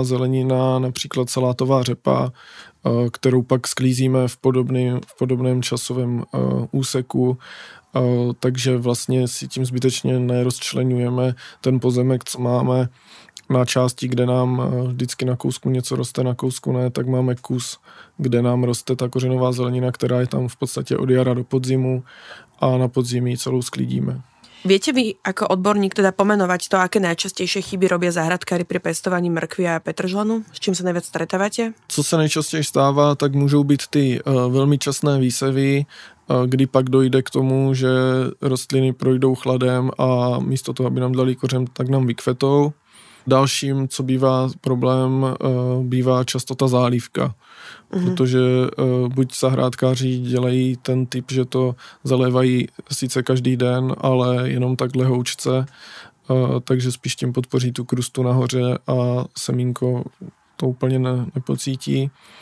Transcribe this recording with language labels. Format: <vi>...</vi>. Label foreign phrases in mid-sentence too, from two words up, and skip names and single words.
<cs>zelenina, například salátová řepa, kterou pak sklízíme v podobném časovém úseku, takže vlastně si tím zbytečně nerozčleňujeme ten pozemek, co máme na části, kde nám vždycky na kousku něco roste, na kousku ne, tak máme kus, kde nám roste ta kořenová zelenina, která je tam v podstatě od jara do podzimu a na podzimí celou sklidíme.</cs> <sk>Viete vy ako odborník teda pomenovať to, aké najčastejšie chyby robia záhradkári pri pestovaní mrkvy a petržlenu? S čím sa najviac stretávate?</sk> <cs>Co se nejčastěji stává, tak můžou být ty velmi časné výsevy, kdy pak dojde k tomu, že rostliny projdou chladem a místo toho, aby nám dali kořen, tak nám vykvetou. Dalším, co bývá problém, bývá často ta zálivka, protože buď zahrádkáři dělají ten typ, že to zalévají sice každý den, ale jenom tak lehoučce, takže spíš tím podpoří tu krustu nahoře a semínko to úplně nepocítí,</cs>